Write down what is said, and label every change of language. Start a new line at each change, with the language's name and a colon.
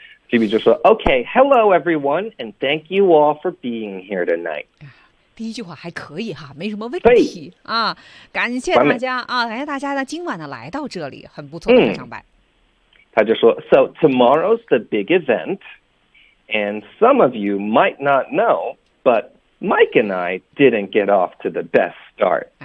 English: Phoebe
Chinese: 就说
English: Okay, hello everyone, and thank you all for being here tonight.
Chinese: 第一句话还可以哈，没什么问题啊，感谢大家啊，感谢大家呢今晚呢来到这里，很不错的开场白。他就说
English: So tomorrow's the big event, and some of you might not know, but Mike and I didn't get off to the best start.